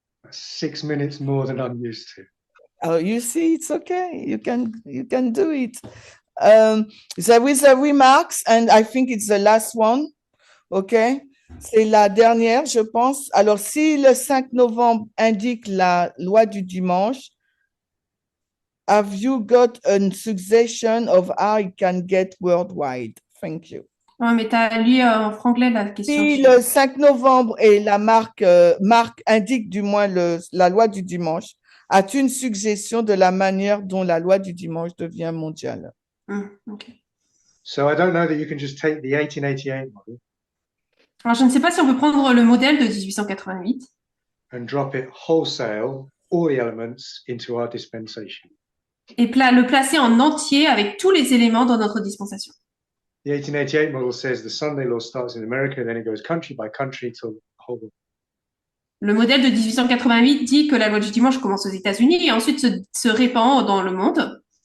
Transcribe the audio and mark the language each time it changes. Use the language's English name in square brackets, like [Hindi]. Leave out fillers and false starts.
[English] 6 minutes more than I'm used to. Oh, you see, it's okay. You can do it. There is a remarks, and I think it's the last one. [French] Okay, c'est la dernière, je pense. Alors, si le 5 novembre indique la loi du dimanche, [English] have you got a suggestion of how it can get worldwide? Thank you. [French] Ouais, mais tu as lu en franglais la question. Si le 5 novembre et la marque indique du moins la loi du dimanche, as-tu une suggestion de la manière dont la loi du dimanche devient mondiale? Okay. [English] So I don't know that you can just take the 1888 model. [French] Alors, je ne sais pas si on peut prendre le modèle de 1888 [English] and drop it wholesale, all the elements into our dispensation. [French] et le placer en entier avec tous les éléments dans notre dispensation. [English] The 1888 model says the Sunday law starts in America, then it goes country by country till the whole. [French] Le modèle de 1888 dit que la loi du dimanche commence aux États-Unis et ensuite se répand dans le monde.